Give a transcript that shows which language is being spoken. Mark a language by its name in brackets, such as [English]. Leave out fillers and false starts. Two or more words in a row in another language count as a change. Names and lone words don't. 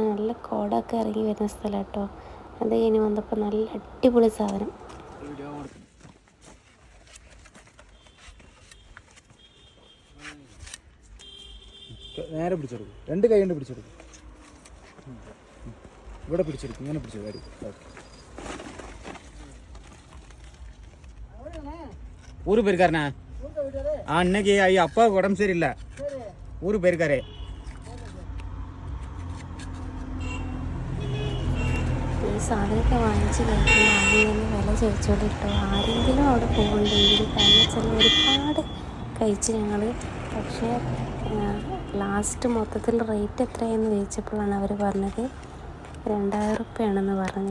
[Malayalam] നല്ല കോടൊക്കെ ഇറങ്ങി വരുന്ന സ്ഥലം കേട്ടോ. അത് കഴിഞ്ഞ് വന്നപ്പോൾ നല്ല അടിപൊളി സാധനം. നേരെ പിടിച്ചെടുക്കും, രണ്ട് കൈ കൊണ്ട് പിടിച്ചെടുക്കും. ഇവിടെ പിടിച്ചെടുക്കും, ഇങ്ങനെ പിടിച്ചു കാര്യം. [Tamil] ஊரு போயிருக்காருண்ணா. அன்னைக்கு அப்பாவுக்கு உடம்பு சரியில்லை, ஊருக்கு போயிருக்காரு. [Malayalam] ഈ സാധനമൊക്കെ വാങ്ങിച്ച് കഴിക്കുമ്പോൾ ആദ്യം തന്നെ വില ചോദിച്ചോണ്ടിട്ടോ. ആരെങ്കിലും അവിടെ പോകുന്നുണ്ടെങ്കിൽ, കാരണം വെച്ചാൽ ഒരുപാട് കഴിച്ച് ഞങ്ങൾ. പക്ഷേ ലാസ്റ്റ് മൊത്തത്തിൽ റേറ്റ് എത്രയെന്ന് ചോദിച്ചപ്പോഴാണ് അവർ പറഞ്ഞത് 2000 റുപ്യാണെന്ന് പറഞ്ഞു.